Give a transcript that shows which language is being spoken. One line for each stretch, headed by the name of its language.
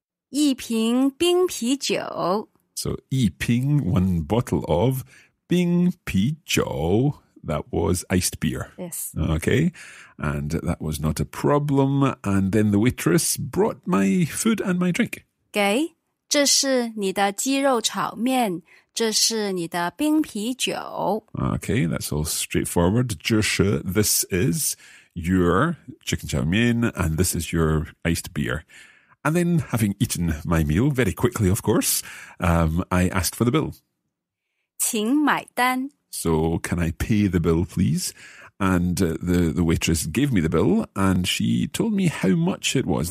Chinese: 一瓶冰啤酒。
English: So
Chinese: 一瓶,
English: one bottle of
Chinese: 冰啤酒.
English: That was iced beer. Yes. Okay. And that was not a problem. And then the waitress brought my food and my drink.
Chinese: 给，这是你的鸡肉炒面，这是你的冰啤酒。
English: Okay, that's all straightforward.
Chinese: 这是,
English: this is your chicken chow mein, and this is your iced beer. And then, having eaten my meal, very quickly, of course, I asked for the bill.
Chinese: 请买单。
English: So, can I pay the bill, please? And the waitress gave me the bill, and she told me how much it was.